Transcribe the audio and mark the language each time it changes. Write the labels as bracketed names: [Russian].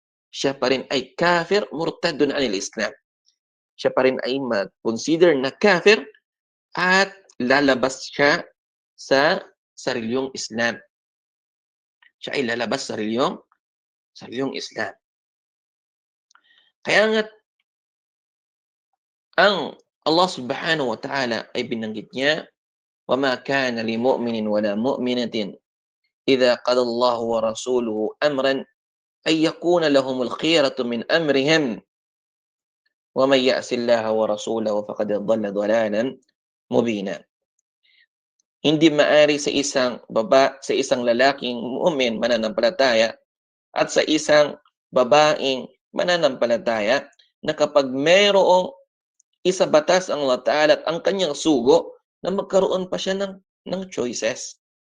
[Filipino] Siya pa rin ay kafir, [Arabic] murtadun anil Islam. [Filipino] Siya pa rin ay mag-consider na kafir at lalabas siya sa sarilyong Islam. Siya ay lalabas sa sarilyong Islam. Kaya nga, ang Allah subhanahu wa ta'ala ay binanggit niya, [Arabic] وَمَا كَانَ لِمُؤْمِنٍ وَلَا مُؤْمِنَةٍ إِذَا قَضَى اللَّهُ وَرَسُولُهُ أَمْرًا أَن يَكُونَ لَهُمُ الْخِيَرَةُ مِنْ أَمْرِهِمْ وَمَنْ يَعْصِ اللَّهَ وَرَسُولَهُ فَقَدْ ضَلَّ ضَلَالًا مُبِينًا. [Filipino] Hindi maari sa isang lalaking mu'min mananampalataya at sa isang babaeng mananampalataya na kapag mayroong isabatas ang Allah Ta'ala at ang kanyang sugo, na magkaroon pa siya ng choices.